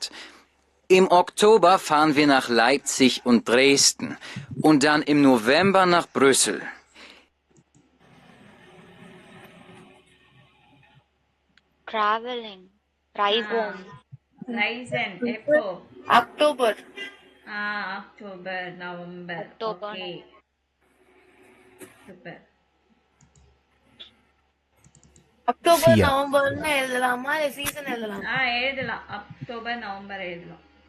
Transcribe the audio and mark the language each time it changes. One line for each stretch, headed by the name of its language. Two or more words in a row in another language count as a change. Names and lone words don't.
German: Im Oktober fahren wir nach Leipzig und Dresden und dann im November nach Brüssel.
English: Traveling.
Tamil: Reisen எப்போ? அக்டோபர். அக்டோபர், நவம்பர்.
English: okay super.
Tamil: அக்டோபர் 4. நவம்பர்னு எழுதலாமா இல்ல சீசன் எழுதலாமா? எழுதலாம், அக்டோபர் நவம்பர் எழுதலாம்.